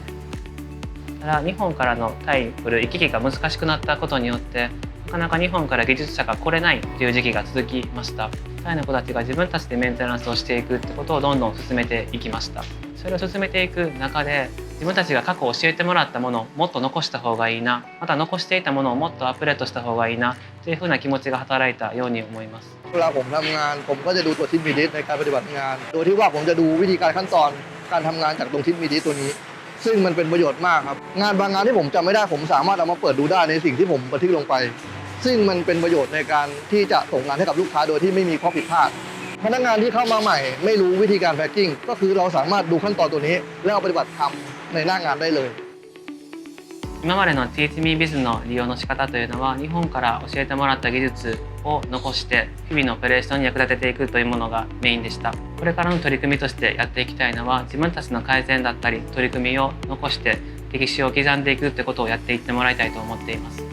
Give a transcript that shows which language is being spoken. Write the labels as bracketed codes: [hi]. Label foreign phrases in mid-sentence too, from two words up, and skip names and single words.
[ja] ただ日本からのタイに来る行き来が難しくなったことによってなかなか日本から技術者が来れないという時期が続きました。タイの子たちが自分たちでメンテナンスをしていくってことをどんどん進めていきました。それを進めていく中で自分たちが過去教えてもらったものをもっと残した方がいいな、また残していたものをもっとアップデートした方がいいなというふうな気持ちが働いたように思います。 [th] เวลาผมทำงานผมก็จะดูตัวทิศมีดิสในการปฏิบัติงานโดยที่ว่าผมจะดูวิธีการขั้นตอนการทำงานจากตรงทิศมีดิสตัวนี้ซึ่งมันเป็นประโยชน์มากครับงานบางงานที่ผมจำไม่ได้ผมสามารถเอามาเปิดดูได้ในสิ่งที่ผมบันทึกลงไปซึ่งมันเป็นประโยชน์ในการที่จะส่งงานให้กับลูกค้าโดยที่ไม่มีข้อผิดพลาดพนักงานที่เข้ามาใหม่ไม่รู้วิธีการแพ็คกิ้งก็คือเราสามารถดูขั้นตอนตัวนี้แล้วเอาปฏิบัติทำในหน้างานได้เลย [ja] 今までの Teach Me Biz の利用の仕方というのは日本から教えてもらった技術を残して日々のオペレーションに役立てていくというものがメインでした。これからの取り組みとしてやっていきたいのは自分たちの改善だったり取り組みを残して歴史を刻んでいくってことをやっていってもらいたいと思っています。